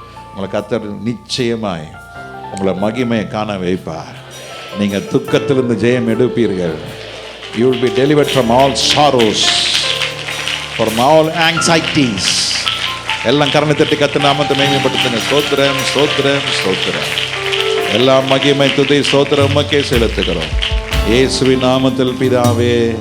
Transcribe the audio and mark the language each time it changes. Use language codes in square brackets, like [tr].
[ta] உங்களை கத்தர் நிச்சயமாய் உங்களை மகிமையை காண வைப்பார். நீங்கள் துக்கத்திலிருந்து ஜெயம் எடுப்பீர்கள். [en] You will be delivered from all sorrows, from all anxieties. [ta] எல்லாம் கரணை தட்டி கத்து நாமத்தை மகிமைப்படுத்துங்க. ஸ்தோத்திரம் ஸ்தோத்திரம் ஸ்தோத்திரம். எல்லா மகிமை துதி ஸ்தோத்திரம் உமக்கே செலுத்துகிறோம். இயேசுவின் நாமத்தில் பிதாவே.